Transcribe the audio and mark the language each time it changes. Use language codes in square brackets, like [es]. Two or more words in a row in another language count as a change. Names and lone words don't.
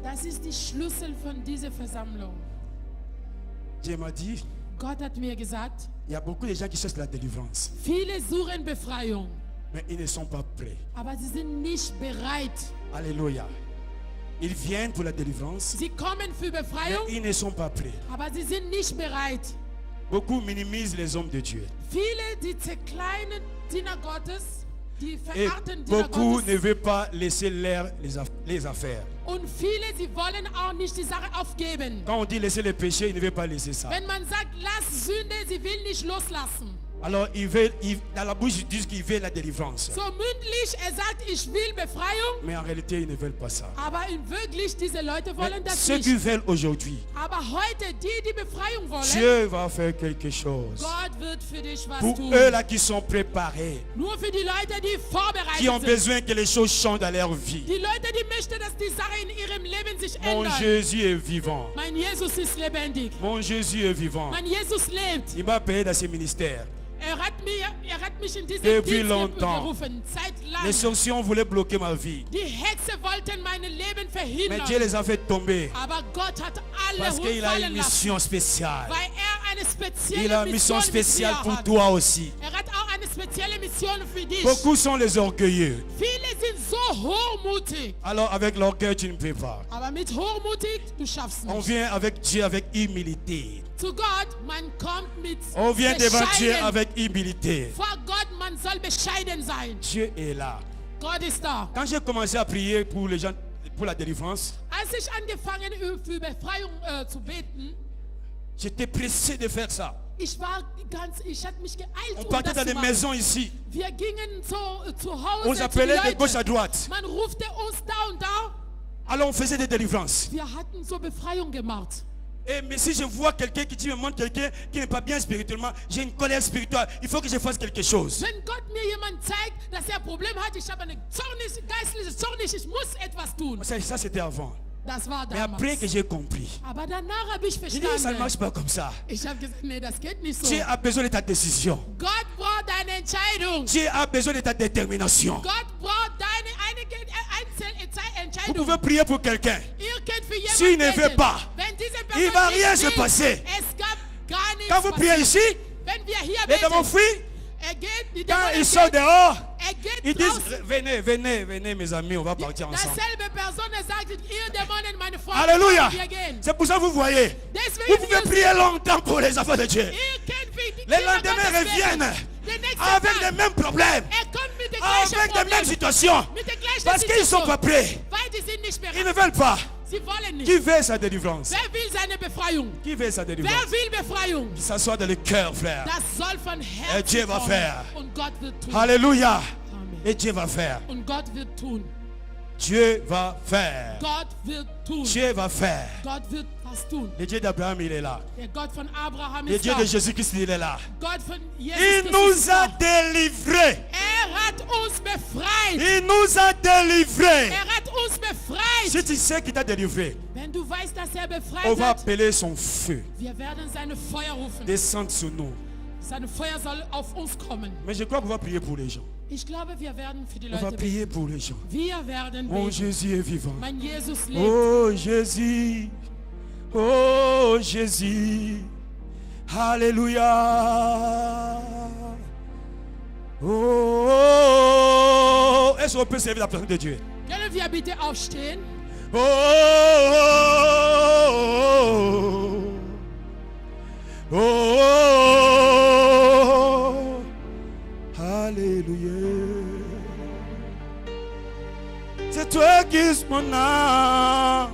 [de] Das ist die Schlüssel von dieser Versammlung. [fr] Dieu m'a dit, [de] Gott hat mir gesagt, [fr] il y a beaucoup de gens qui cherchent la délivrance, [de] viele suchen Befreiung, [fr] mais ils ne sont pas prêts. [de] aber sie sind nicht bereit. [fr] Alléluia. Ils viennent pour la délivrance, [de] Sie kommen für [fr] mais [de] Befreiung, [fr] ils ne sont pas prêts. [de] aber sie sind nicht bereit. [fr] Beaucoup minimisent les hommes de Dieu. [de] Viele, die zerkleinen Diener Gottes, die [fr] Et [de] verachten Diener [fr] beaucoup [de] Gottes. [fr] ne veulent pas laisser les affaires. [de] Und viele, sie wollen auch nicht die Sache aufgeben. [fr] Quand on dit laisser les péchés, ils ne veulent pas laisser ça. [de] Wenn man sagt, lass Sünde, sie will nicht loslassen. [fr] Alors, dans la bouche, ils disent qu'ils veulent la délivrance. [de] So mündlich, sagt, ich will Befreiung, [fr] Mais en réalité, ils ne veulent pas ça. [de] aber in wirklich, diese Leute wollen [fr] Mais [de] das [fr] ceux qui [de] nicht. [fr] veulent aujourd'hui, [de] Aber heute, die Befreiung wollen, [fr] Dieu va faire quelque chose. [de] Gott wird für dich was [fr] Pour [de] tun. [fr] eux là qui sont préparés, [de] Nur für die Leute, die [fr] qui ont [de] vorbereitet sind. [fr] besoin que les choses changent dans leur vie. [de] Die Leute, die möchten, dass die Sache in ihrem Leben sich [fr] Mon [de] ändert. [fr] Jésus est vivant. [de] Mein Jesus ist lebendig. [fr] Mon Jésus est vivant. [de] Mein Jesus lebt. [fr] Il m'a payé dans ses ministères. [de] Er hat mich in diesen [fr] Depuis [de] Dienst [fr] longtemps. [de] gerufen, seit [fr] Les [de] langem. [fr] sorciers voulaient bloquer ma vie. [de] Die Hexe wollten mein Leben [fr] Mais [de] verhindern. [fr] Dieu les a fait tomber. [de] Aber Gott hat alle [fr] Parce qu'il a une [de] fallen lassen, [fr] mission spéciale. [de] weil eine spezielle [fr] Il a une mission [de] Mission mit [fr] spéciale [de] dir [fr] pour [de] hat. [fr] toi aussi. [de] Hat auch eine spezielle Mission für dich. [fr] Beaucoup sont les orgueilleux. [de] Viele sind so hochmutig. [fr] Alors avec l'orgueil, tu ne peux pas. [de] Aber mit hochmutig, du schaffst [fr] On [de] nicht. [fr] vient avec Dieu avec humilité. [de] Zu Gott, man kommt mit [fr] On vient devant Dieu [de] bescheiden. [fr] avec humilité. [de] Vor Gott, man soll bescheiden sein. [fr] Dieu est là. [de] Gott ist da. [fr] Quand j'ai commencé à prier pour les gens, pour la délivrance, [de] Als ich angefangen für Befreiung zu beten, [fr] j'étais pressé de faire ça. [de] ich hatte mich geeilt, [fr] On partait [de] das [fr] dans [de] zu [fr] des [de] machen. [fr] maisons ici. [de] Wir gingen zu Hause [fr] On [de] zu [fr] s'appelait [de] den [fr] de gauche à [de] Leuten. [fr] droite. [de] Man rufte uns da und da. [fr] Alors on faisait des délivrances. [de] Wir hatten so Befreiung gemacht. [fr] Et mais si je vois quelqu'un qui me montre quelqu'un qui n'est pas bien spirituellement, j'ai une colère spirituelle. Il faut que je fasse quelque chose. [de] Wenn Gott mir jemand zeigt, dass er ein Problem hat, ich habe eine geistliche Zornig, ich muss etwas tun. [fr] Ça c'était avant. [de] Das war [fr] Mais après [de] damals. [fr] que j'ai compris, [de] Aber danach habe ich [fr] j'ai dit ça ne [de] verstanden. [fr] marche pas comme ça. [de] Ich habe gesagt, nee, das geht nicht so. [fr] Dieu a besoin de ta décision. [de] Gott braucht deine Entscheidung. [fr] Dieu a besoin de ta détermination. [de] Gott braucht deine [fr] Vous [de] Entscheidung. [fr] pouvez prier pour quelqu'un. [de] Ihr könnt für jemanden [fr] S'il ne veut [de] beten. [fr] pas, [de] Wenn diese [fr] il [de] Person [fr] va rien [de] nicht [fr] se [de] will, [fr] passer. [de] es gab gar nichts [fr] Quand vous priez [de] passiert. [fr] ici, [de] Wenn wir hier [fr] les démons [de] beten, [fr] fuient. [de] geht, die [fr] Quand [de] Dämonen [fr] ils sortent [de] gehen, [fr] dehors, [de] geht [fr] ils [de] draußen. [fr] disent venez, venez, venez mes amis, on va partir ensemble. [de] Dasselbe Person sagt, ihr Dämonen, meine Freunde, [fr] Alléluia. [de] wir gehen. [fr] C'est pour ça que vous voyez. [de] Deswegen [fr] Vous pouvez prier longtemps pour les enfants de Dieu. [de] ihr könnt wie die [fr] Les [de] Kinder [fr] lendemains [de] Gottes [fr] reviennent [de] beten. Der nächste [fr] avec [de] Tag, [fr] les mêmes problèmes, [de] kommt mit den [fr] avec [de] gleichen [fr] les mêmes [de] Problemen, [fr] situations. [de] mit der gleichen [fr] Parce qu'ils ne sont [de] Situation, [fr] pas prêts. [de] weil die sind nicht [fr] Ils ne [de] bereit. [fr] veulent pas. [de] Sie wollen nicht. [fr] Qui veut sa délivrance? [de] Wer will seine Befreiung? [fr] Qui veut sa [de] Wer [fr] délivrance? [de] will Befreiung? [fr] Qui s'assoit dans le cœur, frère. [de] Das soll von [fr] Et Dieu [de] Herzen [fr] va [de] kommen. [fr] faire. [de] Und Gott wird tun. [fr] Alléluia. Amen. Et Dieu va faire. [de] Und Gott wird tun. [fr] Dieu va faire. [de] Gott wird tun. [fr] Dieu va faire. [de] Gott wird was tun. [fr] Le Dieu d'Abraham, il est là. [de] Der Gott von Abraham [fr] Le [de] ist [fr] Dieu [de] da. [fr] de Jésus-Christ, il est là. [de] Gott von Jesus [fr] Il [de] Christus [fr] nous [de] ist [fr] a [de] da. [fr] délivrés. [de] Hat uns befreit. [fr] Il nous a délivrés. [de] Hat uns befreit. [fr] Si tu sais qu'il t'a délivré, [de] Wenn du weißt, dass [fr] on [de] befreit [fr] va [de] hat, [fr] appeler son feu. [de] wir werden seine Feuer rufen. [fr] Descendre sur nous. [de] Seine Feuer soll auf uns kommen. [fr] Mais je crois qu'on va prier pour les gens. [de] Ich glaube, wir werden für die [fr] On va [de] Leute beten. [fr] prier pour les gens. [de] Wir werden [fr] Mon [de] beten. [fr] Jésus est vivant. [de] Mein Jesus lebt. [fr] Oh Jésus. Oh Jésus. Alléluia. Oh. Est-ce qu'on peut servir la présence de Dieu? [de] Können wir bitte aufstehen? [fr] Oh. Oh. Oh. Alléluia. C'est toi qui es mon âme.